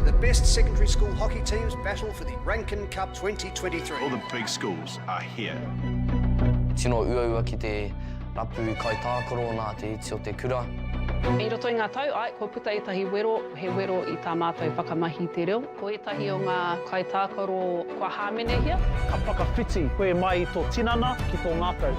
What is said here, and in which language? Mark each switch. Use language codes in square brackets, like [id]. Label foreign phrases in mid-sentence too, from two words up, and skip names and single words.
[en] best secondary school hockey teams battle for the Rankin Cup 2023. All the big schools are here. [mi] Tino ua ki te rapu kai tākaro nā te iti o te kura. I roto i ngā tau, ko puta etahi wero, he wero i tā mātou whakamahi te reo. Ko etahi o ngā kai tākaro kua hāmene hia. Ka whakawhiti koe mai i tō tinana ki tō ngākau.